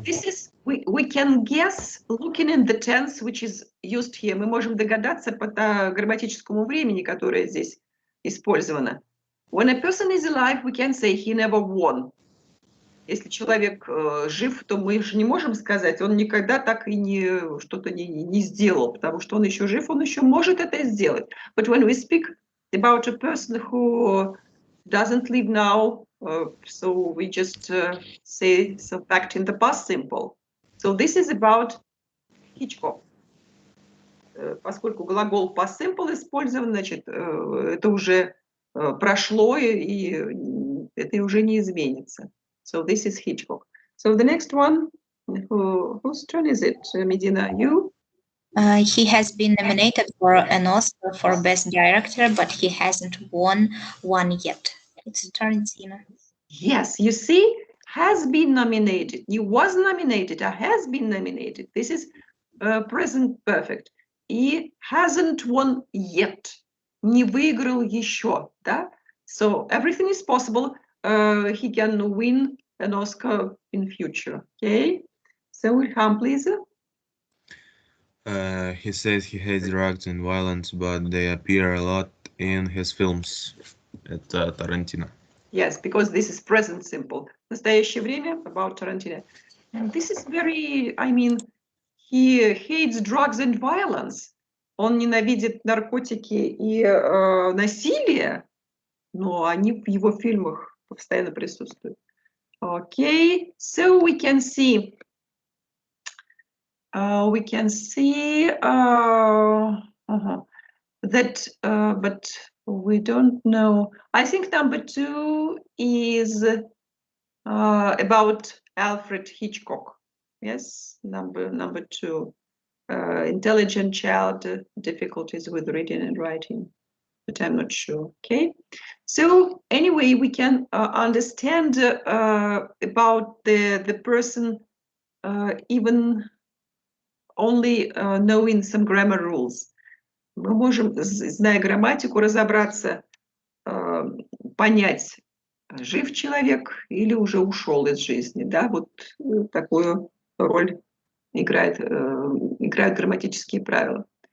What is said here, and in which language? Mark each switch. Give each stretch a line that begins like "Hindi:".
English: This is, we can guess looking in the tense which is used here.
Russian: Мы можем догадаться по грамматическому времени, которое здесь использовано.
English: When a person is alive, we can say he never won.
Russian: Если человек жив, то мы же не можем сказать, он никогда так и что-то не сделал, потому что он еще жив, он еще может это сделать.
English: But when we speak about a person who doesn't live now, so we just say the fact in the past simple. So this is about Hitchcock.
Russian: Поскольку глагол past simple использован, значит, это уже прошло, и это уже не изменится.
English: So this is Hitchcock. So the next one, whose turn is it, Medina? You? He has been nominated for an Oscar for Best Director, but he hasn't won one yet. It's Tarantino. Yes, you see, has been nominated. He was nominated, or has been nominated. This is present perfect. He hasn't won yet.
Russian: Не выиграл еще, да?
English: So everything is possible. He can win an Oscar in future. Okay. So Ilham, please. He says he hates drugs and violence, but they appear a lot in his films.
Russian: Это Тарантино.
English: Yes, because this is present simple.
Russian: Настоящее время
English: about Tarantino. And this is very, I mean, he hates drugs and violence.
Russian: Он ненавидит наркотики и насилие, но они в его фильмах постоянно присутствуют.
English: Okay, so we can see that, but we don't know. I think number 2 is about Alfred Hitchcock. Yes, number 2. Intelligent child, difficulties with reading and writing, but I'm not sure. Okay, so anyway, we can understand about the person even only knowing some grammar rules.
Russian: Мы можем, зная грамматику, разобраться, понять жив человек или уже ушел из жизни, да, вот такую роль играют грамматические правила.